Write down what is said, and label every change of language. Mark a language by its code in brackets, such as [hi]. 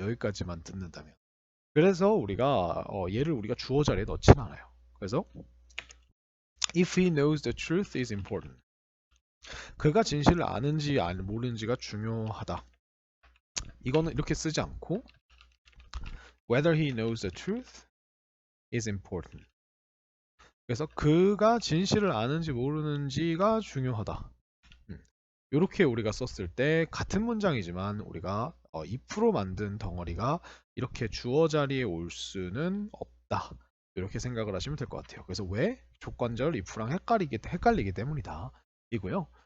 [ko] 여기까지만 듣는다면. 그래서 우리가 얘를 우리가 주어 자리에 넣진 않아요. 그래서 [en] if he knows the truth is important. [ko] 그가 진실을 아는지 모르는지가 중요하다. 이거는 이렇게 쓰지 않고 [en] whether he knows the truth is important. [ko] 그래서 그가 진실을 아는지 모르는지가 중요하다. 이렇게 우리가 썼을 때 같은 문장이지만 우리가 2% 만든 덩어리가 이렇게 주어 자리에 올 수는 없다. 이렇게 생각을 하시면 될 것 같아요. 그래서 왜? 조건절 if랑 헷갈리기 때문이다. 이고요.